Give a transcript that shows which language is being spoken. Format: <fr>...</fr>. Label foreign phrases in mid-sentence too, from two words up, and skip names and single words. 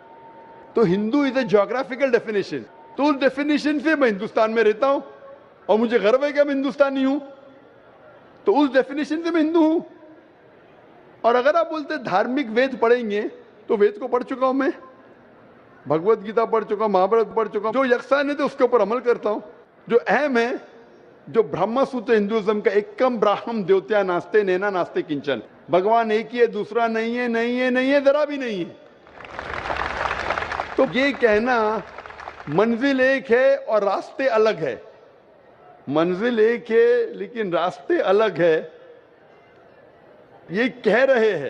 <ur>تو ہندو</ur> <en>is a geographical definition,</en> <ur>تو اس ڈیفینیشن سے میں ہندوستان میں رہتا ہوں اور مجھے گرو ہے کہ میں ہندوستانی ہوں، تو اس ڈیفینیشن سے میں ہندو ہوں۔ اور اگر آپ بولتے دھارمک وید پڑھیں گے تو وید کو پڑھ چکا ہوں میں، بھگوت گیتا پڑھ چکا ہوں، مہابھارت پڑھ چکا ہوں، جو یکساں ہے تو اس کے اوپر عمل کرتا ہوں۔ جو اہم ہے، جو برہما سوتر ہندوازم کا</ur> <sa>एकम् ब्रह्म द्वितीया नास्ति नेना नास्ति किंचन,</sa> <ur>بھگوان ایک ہی ہے، دوسرا نہیں ہے، ذرا بھی نہیں ہے۔ تو یہ کہنا منزل ایک ہے اور راستے الگ ہے، منزل ایک ہے لیکن راستے الگ ہے، یہ کہہ رہے ہیں۔</ur>